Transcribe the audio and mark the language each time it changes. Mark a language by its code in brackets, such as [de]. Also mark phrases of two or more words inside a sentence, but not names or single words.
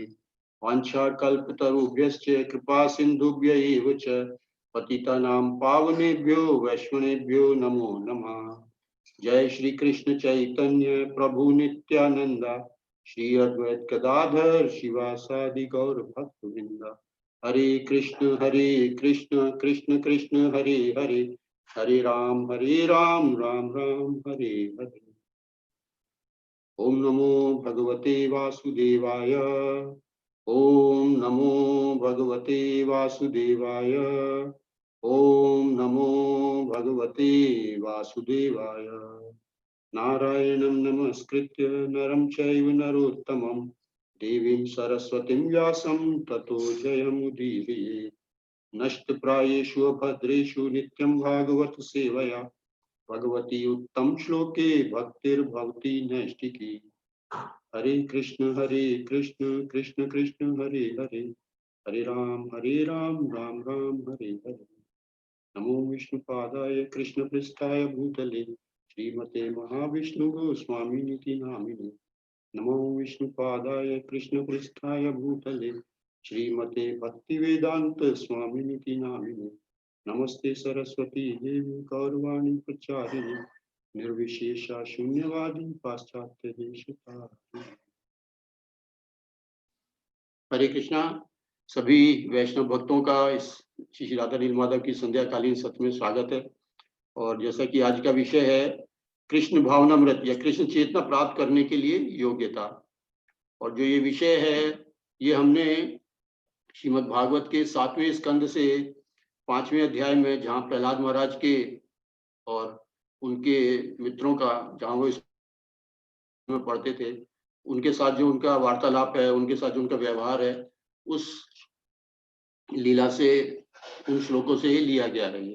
[sa] वाञ्छाकल्पतरुभ्यश्च कृपा सिन्धुभ्य एव च पतितानां पावनेभ्यो वैष्णवेभ्यो नमो नमः। जय श्री कृष्ण चैतन्य प्रभु नित्यानंद श्री अद्वैत गदाधर शिवासादि गौर भक्तवृंद। हरे कृष्ण कृष्ण कृष्ण हरे हरे, हरे राम राम राम हरे हरे। ओम नमो भगवते वासुदेवाय, ओम नमो भगवते वासुदेवाय, ओम नमो भगवते वासुदेवाय। नारायणं नमस्कृत्य नरं चैव नरोत्तमं देवीं सरस्वतीं व्यासं ततो जयमुदीरयेत्। नष्टप्रायेषु भद्रेषु नित्यं भागवत सेवया भगवती उत्तम श्लोके भक्तिर्भवति नैष्टिकी। हरे कृष्ण कृष्ण कृष्ण हरे हरे, हरे राम राम राम हरे हरे। नमो विष्णुपादाय कृष्ण पृष्ठाय भूतले श्रीमते महाविष्णु गोस्वामिनिति नामिने। नमो विष्णुपादाय कृष्ण पृष्ठाय भूतले श्रीमते भक्तिवेदांत स्वामिनिति नामिने। नमस्ते सरस्वती देवी गौरवाणी प्रचारिणे निर्विशेषा शून्यवादी पाश्चात्य देशतारिणे। [hi] हरे कृष्णा। सभी वैष्णव भक्तों का इस श्री राधा नील माधव की संध्याकालीन सत्र में स्वागत है। और जैसा कि आज का विषय है कृष्ण भावनामृत या कृष्ण चेतना प्राप्त करने के लिए योग्यता, और जो ये विषय है ये हमने श्रीमद् भागवत के 7वें स्कंद से 5वें अध्याय में, जहाँ प्रहलाद महाराज के और उनके मित्रों का, जहाँ वो इसमें पढ़ते थे, उनके साथ जो उनका वार्तालाप है, उनके साथ जो उनका व्यवहार है, उस लीला से, उन श्लोकों से ही लिया गया है।